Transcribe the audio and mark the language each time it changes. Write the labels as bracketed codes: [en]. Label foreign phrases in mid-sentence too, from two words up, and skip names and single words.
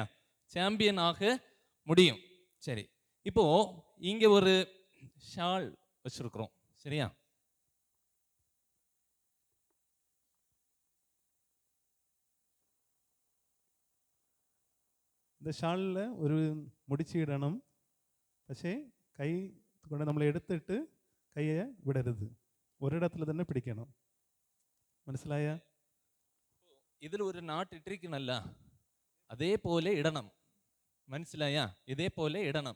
[ta] சாம்பியன் ஆக முடியும். சரி, இப்போ இங்கே ஒரு ஷால் வச்சுருக்குறோம் சரியா? [ml] இந்த ഷാളിൽ ഒരു മുടിച്ചിടണം. പക്ഷേ കൈ കൊണ്ട് നമ്മൾ എടുത്തിട്ട് കൈയെ വിടരുത്, ഒരിടത്തിൽ തന്നെ പിടിക്കണം. മനസ്സിലായ? ഇതിൽ ഒരു നാട്ട് ഇട്ടിരിക്കണല്ല, അതേപോലെ ഇടണം. മനസ്സിലായ? ഇതേപോലെ ഇടണം.